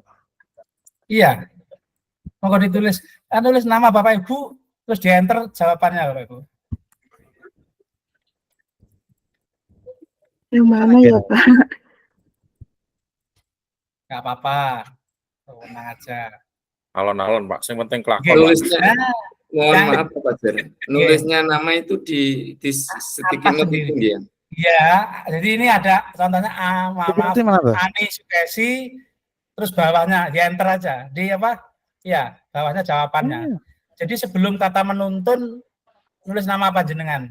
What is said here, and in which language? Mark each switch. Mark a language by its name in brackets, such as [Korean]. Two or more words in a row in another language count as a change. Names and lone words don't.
[Indonesian] Iya. Mau ditulis, tulis nama Bapak Ibu, terus di enter jawabannya Bapak Ibu. Yang mana ya, Pak? Nggak apa-apa. Tenang aja. [Javanese] Alon-alon Pak. [Indonesian] Yang penting kelakon. Oke. Pak. Nulisnya, Nah, mohon yang- maaf Pak Fajar, nulisnya nama itu di sticky Atas note sendiri. itu ya. iya, jadi ini ada contohnya maaf, Berarti mana tuh? Ani Sukesi, terus bawahnya di enter aja. Di apa? Ya, bawahnya jawabannya. Jadi sebelum kata menuntun, nulis nama panjenengan.